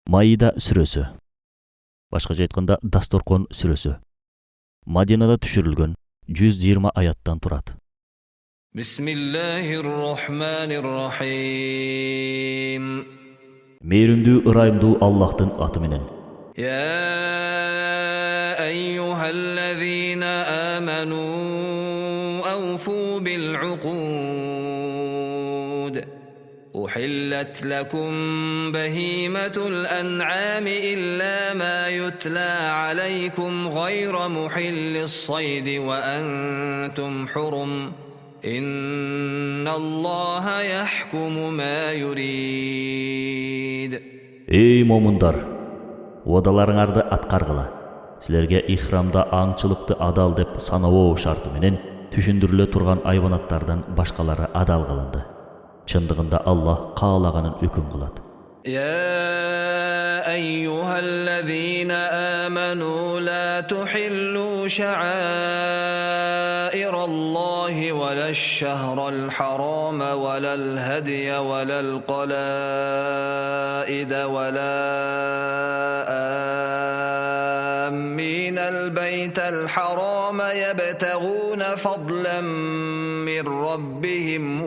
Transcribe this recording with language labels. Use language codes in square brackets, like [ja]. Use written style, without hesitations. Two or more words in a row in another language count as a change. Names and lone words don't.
[ky] Maida сүрөсү. Башкача айтканда Дасторкон сүрөсү. Мадинада түшүрүлгөн 120 аяттан турат. [ar] بسم الله الرحمن الرحيم. [ky] Мейримдүү, ырайымдуу Аллахтын аты менен. [ar] يا أيها الذين آمنوا أوفوا بالعقود أحلت لكم بهيمة الأنعام إلا ما يتلى عليكم غير محل الصيد وأنتم حرم إن الله يحكم ما يريد. [ky] Ey момундар, уадаларыңарды аткаргыла. Силерге ихрамда аңчылыкты адал деп санабоо шарты менен түшүндүрүлө турган айбанаттардан башкалары адал кылынды. Чындыгында Аллах каалаганын өкүм кылат. [ar] يا أيها الذين آمنوا لا تحلوا شعائر الله ولا الشهر الحرام ولا الهدي ولا القلائد ولا آمين البيت الحرام يبتغون فضلا من ربهم